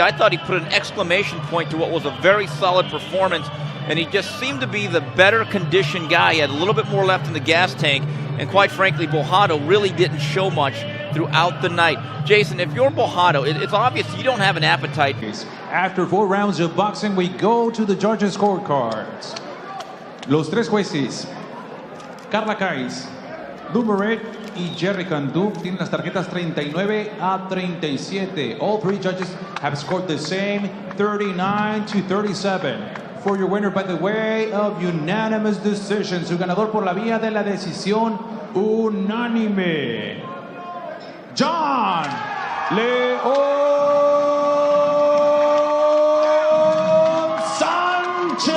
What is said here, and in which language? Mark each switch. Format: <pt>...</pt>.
<en>I thought he put an exclamation point to what was a very solid performance, and he just seemed to be the better conditioned guy. He had a little bit more left in the gas tank, and quite frankly, Bojado really didn't show much throughout the night. Jason, if you're Bojado, it's obvious you don't have an appetite. After 4 rounds of boxing, we go to the judges' scorecards.</en> <es>Los tres jueces, Carla Cais, Lou Moret y Jerry Candu, tienen las tarjetas 39-37.</es> <en>All 3 judges have scored the same, 39-37. For your winner by the way of unanimous decision,</en> <es>su ganador por la vía de la decisión unánime, John Leon Sanchez.</es>